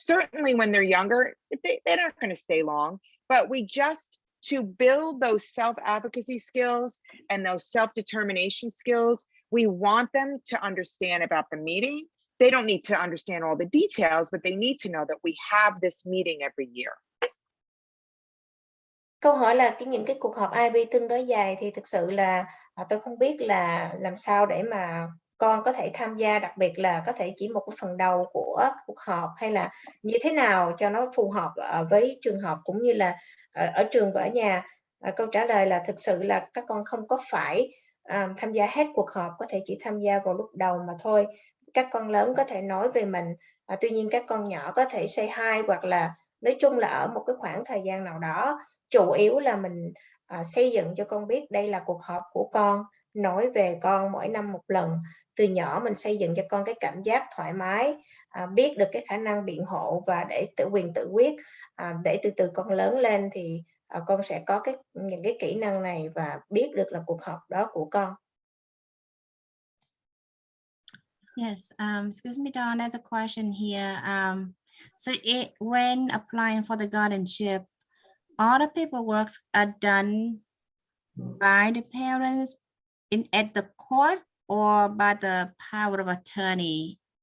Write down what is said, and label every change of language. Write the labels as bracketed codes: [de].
[en] Certainly when they're younger, they're not going to stay long, but we just, to build those self-advocacy skills and those self-determination skills, we want them to understand about the meeting. They don't need to understand all the details, but they need to know that we have this meeting every year. [vi] Câu hỏi là những cái cuộc họp IB tương đối dài thì thực sự là tôi không biết là làm sao để mà con có thể tham gia, đặc biệt là có thể chỉ một cái phần đầu của cuộc họp, hay là như thế nào cho nó phù hợp với trường học cũng như là ở trường và ở nhà. Câu trả lời là thực sự là các con không có phải tham gia hết cuộc họp, có thể chỉ tham gia vào lúc đầu mà thôi. Các con lớn có thể nói về mình, tuy nhiên các con nhỏ có thể [en] say hi, [vi] hoặc là nói chung là ở một cái khoảng thời gian nào đó. Chủ yếu là mình xây dựng cho con biết đây là cuộc họp của con, nói về con mỗi năm một lần. Từ nhỏ mình xây dựng cho con cái cảm giác thoải mái, biết được cái khả năng biện hộ và để quyền tự quyết, để từ từ con lớn lên thì con sẽ có những cái kỹ năng này và biết được là cuộc họp đó của con. [en] Yes, excuse me, Don, there's a question here. So when applying for the guardianship, all the paperwork are done by the parents at the court or by the power of attorney?